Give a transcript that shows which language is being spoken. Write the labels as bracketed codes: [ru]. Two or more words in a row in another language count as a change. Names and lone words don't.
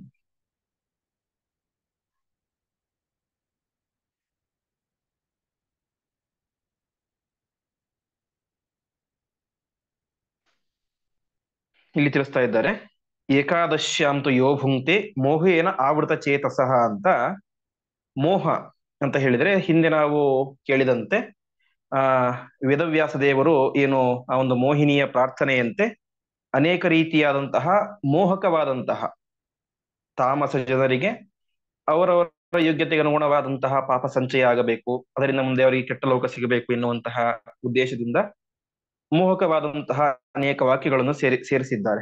[kn] ಇಲ್ಲಿ ತಿಳಿಸ್ತಾ ಇದ್ದಾರೆ, [sa] ಏಕಾದಶ್ಯಾಂತು ಯೋ ಭುಂಕ್ತೆ ಮೋಹೇನ ಆವೃತ ಚೇತಸಃ [kn] ಅಂತ. ಮೋಹ ಅಂತ ಹೇಳಿದ್ರೆ ಹಿಂದೆ ನಾವು ಕೇಳಿದಂತೆ ಆ ವೇದವ್ಯಾಸ ದೇವರು ಏನು ಆ ಒಂದು ಮೋಹಿನಿಯ ಪ್ರಾರ್ಥನೆಯಂತೆ ಅನೇಕ ರೀತಿಯಾದಂತಹ ಮೋಹಕವಾದಂತಹ ತಾಮಸ ಜನರಿಗೆ ಅವರವರ ಯೋಗ್ಯತೆಗೆ ಅನುಗುಣವಾದಂತಹ ಪಾಪ ಸಂಚಯ ಆಗಬೇಕು, ಅದರಿಂದ ಮುಂದೆ ಅವರಿಗೆ ಕೆಟ್ಟ ಲೋಕ ಸಿಗಬೇಕು ಎನ್ನುವಂತಹ ಉದ್ದೇಶದಿಂದ ಮೋಹಕವಾದಂತಹ ಅನೇಕ ವಾಕ್ಯಗಳನ್ನು ಸೇರಿಸಿದ್ದಾರೆ.